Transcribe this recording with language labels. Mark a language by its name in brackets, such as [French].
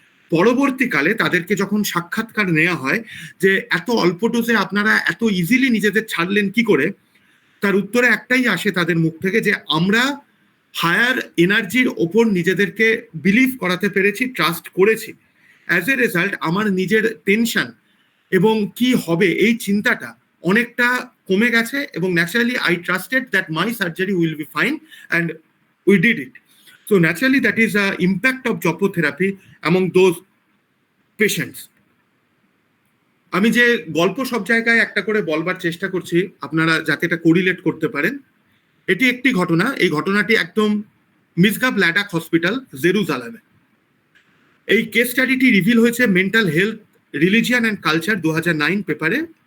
[Bangla] পরবর্তীকালে তাদেরকে যখন সাক্ষাৎকার নেওয়া হয় যে এত অল্প ডোজে আপনারা এত ইজিলি নিজেদের ছাড়লেন কি করে, তার উত্তরে একটাই আসে তাদের মুখ থেকে, যে আমরা হায়ার এনার্জির ওপর নিজেদেরকে বিলিভ করাতে পেরেছি, ট্রাস্ট করেছি। [English] as a result [Bangla] আমার নিজের টেনশন এবং কি হবে এই চিন্তাটা অনেকটা কমে গেছে, [English] এবং naturally I trusted that my surgery will be fine and we did it. So naturally, that is the impact of Jopo therapy among those patients. [Bangla] আমি যে গল্প সব জায়গায় একটা করে বলবার চেষ্টা করছি আপনারা যাতে এটা কোরিলেট করতে পারেন। এটি একটি ঘটনা, এই ঘটনাটি একদম মিসগাব ল্যাডাক হসপিটাল, জেরুজালেমে। এই কেস স্টাডিটি রিভিল হয়েছে mental health, religion and culture 2009 পেপারে।